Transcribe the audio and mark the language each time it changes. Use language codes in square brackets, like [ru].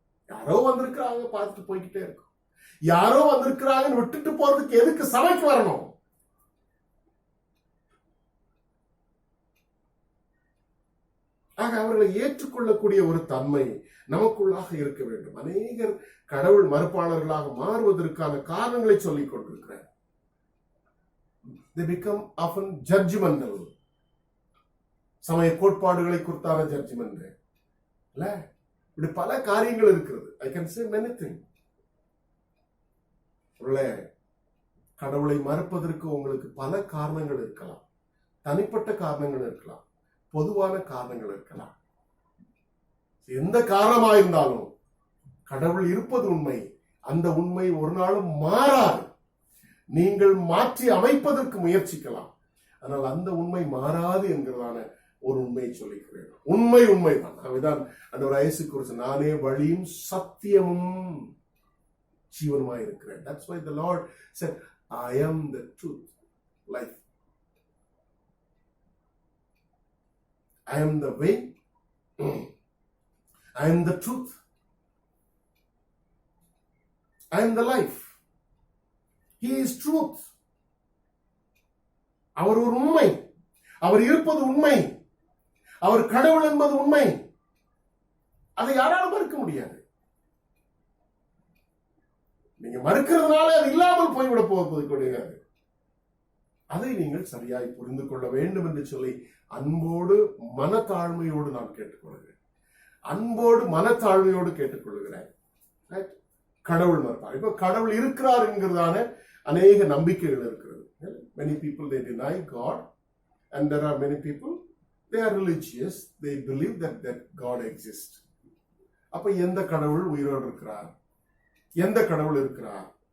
[ta] யாரோ வந்திருக்கிறாங்க, பார்த்துட்டு போய்கிட்டே இருக்கும். யாரோ வந்திருக்கிறாங்கன்னு விட்டுட்டு போறதுக்கு எதுக்கு சபைக்கு வரணும்? ஆக அவர்களை ஏற்றுக்கொள்ளக்கூடிய ஒரு தன்மை நமக்குள்ளாக இருக்க வேண்டும். அநேகர் கடவுள் மறுப்பாளர்களாக மாறுவதற்கான காரணங்களை சொல்லிக் கொண்டிருக்கிறார். [en] They become often judgmental. [ta] சமய கோட்பாடுகளை குறித்தான ஜட்ஜ்மெண்ட் இல்ல, இப்படி பல காரியங்கள் இருக்கிறது. [en] I can say many things. [ta] கடவுளை மறுப்பதற்கு உங்களுக்கு பல காரணங்கள் இருக்கலாம். தனிப்பட்ட காரணங்கள் இருக்கலாம், பொதுவான காரணங்கள் இருக்கலாம். எந்த காரணமாயிருந்தாலும் கடவுள் இருப்பது உண்மை. அந்த உண்மை ஒரு நாளும் மாறாது. நீங்கள் மாற்றி அமைப்பதற்கு முயற்சிக்கலாம், ஆனால் அந்த உண்மை மாறாது என்கிறதான ஒரு உண்மையை சொல்லிக்கிறேன். உண்மைதான். அதுதான் அந்த ஒரு இயேசு கிறிஸ்து, நானே வழியும் சத்தியமும் ஜீவனுமாய் இருக்கிறேன். [en] That's why the Lord said, I am the truth, life. I am the way. I am the truth. I am the life. He is truth. [ta] அவர் ஒரு உண்மை. அவர் இருப்பது உண்மை. அவர் கடவுள் என்பது உண்மை. அதை யாராலும் மறுக்க முடியாது. நீங்க மறுக்கிறதுனால அது இல்லாமல் போய்விட போவது கிடையாது. அதை நீங்கள் சரியாய் புரிந்து கொள்ள வேண்டும் என்று சொல்லி அன்போடு மனத்தாழ்மையோடு நான் கேட்டுக்கொள்கிறேன். அன்போடு மனத்தாழ்மையோடு கேட்டுக்கொள்கிறேன். கடவுள் மறுப்பார். இப்ப கடவுள் இருக்கிறார் என்கிறதான அநேக நம்பிக்கைகள் இருக்கிறது. [en] Many people they deny God, and there are many people they are religious, they believe that God exists. [ta] அப்ப எந்த கடவுள் உயிரோடு இருக்கிறார்? எந்த கடவுள் இருக்கிறார்?